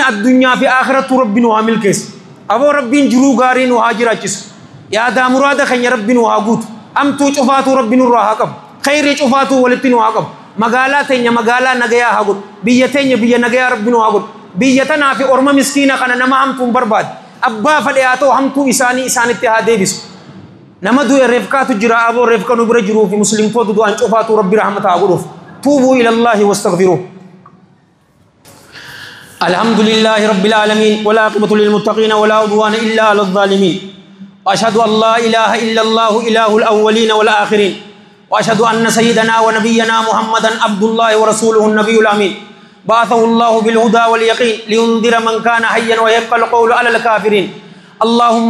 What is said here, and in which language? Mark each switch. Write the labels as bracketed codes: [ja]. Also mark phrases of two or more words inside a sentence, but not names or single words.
[om] addunyaa fi aakhiratu rabbiin waa milkeessa aboo rabbiin jiruu gaarii nu haa jiraachisu yaadaa muraada keenya rabbiin waa guutu amtuu cufaatu rabbiin irraa haa qabu khayrii cufaatu walitti nu haa qabu magaalaa teenya magaalaa nagayaa haa godhu biyya teenya biyya nagayaa rabbiin haa godhu biyya tanaa fi orma miskiina kana nama hamtuun barbaade abbaa fadhe haa ta'u hamtuu isaanitti haa deebisu nama du'e reefkaatu jira aboo reefka nu bira jiruu fi muslimtoota du'an cufaatu rabbi rahmata haa godhuuf [ar] توبوا إلى الله واستغفروه الحمد لله رب العالمين والعاقبة للمتقين ولا عدوان إلا على الظالمين وأشهد أن لا إله إلا الله إله الأولين والآخرين وأشهد أن سيدنا ونبينا محمدا عبد الله ورسوله النبي الأمين بعثه الله بالهدى واليقين لينذر من كان حيا ويبقى القول على الكافرين اللهم